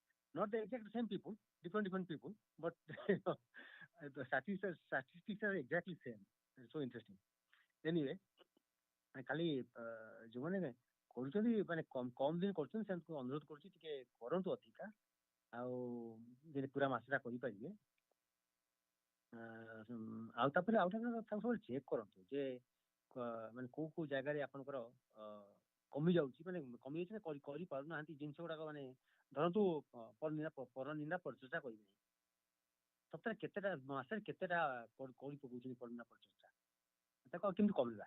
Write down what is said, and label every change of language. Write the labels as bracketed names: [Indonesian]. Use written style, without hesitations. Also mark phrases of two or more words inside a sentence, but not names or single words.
[English] not the exact same people, different people, but the statistics are exactly same. It's so interesting. Anyway, [Odia] ଖାଲି ଯୋଉମାନେ କରୁଛନ୍ତି ମାନେ କମ ଦିନ କରୁଛନ୍ତି ସେମାନଙ୍କୁ ଅନୁରୋଧ କରୁଛି ଟିକେ କରନ୍ତୁ ଅଧିକା, ଆଉ ଯଦି ପୁରା ମାସଟା କରିପାରିବେ। ଆଉ ତାପରେ ଆଉ ଗୋଟେ ତାକୁ ସବୁବେଳେ ଚେକ୍ କରନ୍ତୁ ଯେ ମାନେ କୋଉ କୋଉ ଜାଗାରେ ଆପଣଙ୍କର କମି ଯାଉଛି, ମାନେ କମି ଯାଉଛି ନା କରିପାରୁନାହାନ୍ତି ଜିନିଷ ଗୁଡାକ, ମାନେ ଧରନ୍ତୁ ପରନିନ୍ଦା ପରିଚର୍ଚ୍ଚା କରିବେ, ସପ୍ତାହରେ କେତେଟା ମାସରେ କେତେଟା କରି ପକଉଛନ୍ତି ପରନିନ୍ଦା ପରିଚର୍ଚ୍ଚା, ତାକୁ ଆଉ କେମିତି କମିବା।